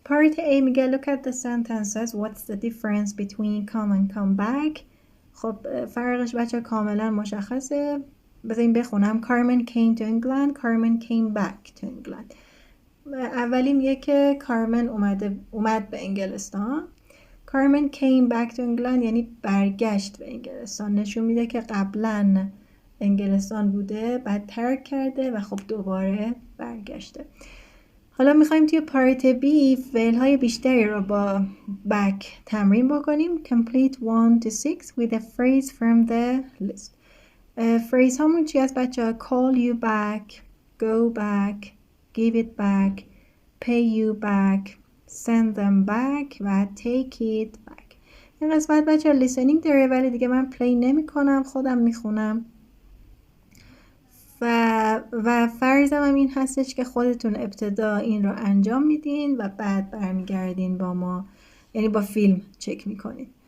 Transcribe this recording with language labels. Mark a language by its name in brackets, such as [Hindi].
[English] Part A میگه look at the sentences. What's the difference between come and come back? [Persian] خب فرقش بچه کاملا مشخصه. بذاریم بخونم. [English] Carmen came to England. Carmen came back to England. [Persian] اولی میگه که کارمن اومد به انگلستان. [English] Carmen came back to England [Persian] یعنی برگشت به انگلستان. نشون میده که قبلا انگلستان بوده، بعد ترک کرده و خب دوباره برگشته. حالا میخوایم توی پارت بی فعل های بیشتری رو با back تمرین بکنیم. [English] Complete 1 to 6 with a phrase from the list. [Persian] phrase همون چی هست بچه ها؟ [English] call you back, go back, give it back, pay you back, send them back و take it back. [Persian] این قسمت بچه ها listening داره ولی دیگه من play نمی کنم، خودم میخونم و فرضم هم این هستش که خودتون ابتدا این رو انجام میدین و بعد برمیگردین با ما، یعنی با فیلم چک میکنین.